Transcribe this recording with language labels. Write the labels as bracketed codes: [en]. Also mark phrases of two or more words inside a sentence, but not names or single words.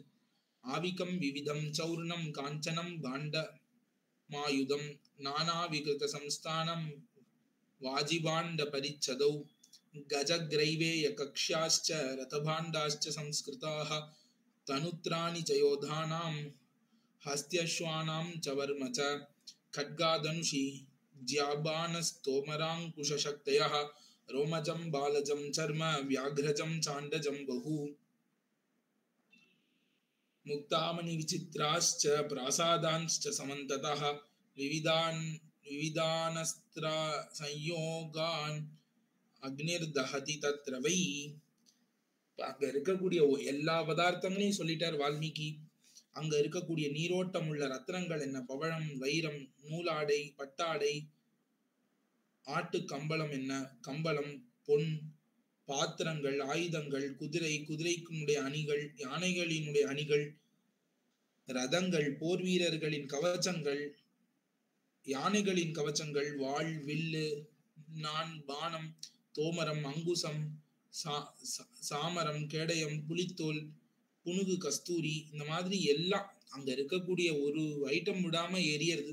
[sa] आविकं विविधं चौर्णं काञ्चनं काण्ड मायुधम् नाना विकृत संस्थानं वाजिभाण्ड परिच्छदौ गजग्रैवेय कक्ष्याश्च रथभाण्डाश्च संस्कृताः तनुत्राणि च योधानां हस्त्यश्वानां च वर्म च खड्गादनुषी ज्याबानस्तोमराङ्कुशशक्तयः रोमजं बालजं चर्म व्याघ्रजं चाण्डजं बहु मुक्तामणि विचित्राश्च प्रासादांश्च समन्ततः विविधानस्त्र संयोगान् अग्निर्दहति तत्र वै. [ta] அங்க இருக்கக்கூடிய எல்லா பதார்த்தங்களையும் சொல்லிட்டார் வால்மீகி. அங்க இருக்கக்கூடிய நீரோட்டம் உள்ள ரத்னங்கள் என்ன, பவழம், வைரம், நூலாடை, பட்டாடை, ஆட்டு கம்பளம் என்ன, கம்பளம், பொன், பாத்திரங்கள், ஆயுதங்கள், குதிரை, குதிரைக்குடைய அணிகள், யானைகளினுடைய அணிகள், ரதங்கள், போர் வீரர்களின் கவச்சங்கள், யானைகளின் கவச்சங்கள், வாள், வில்லு, நான், பானம், தோமரம், அங்குசம், சாமரம், கேடயம், புலித்தோல், புனுகு, கஸ்தூரி, இந்த மாதிரி எல்லாம் அங்க இருக்கக்கூடிய ஒரு ஐட்டம் விடாம எரியறது.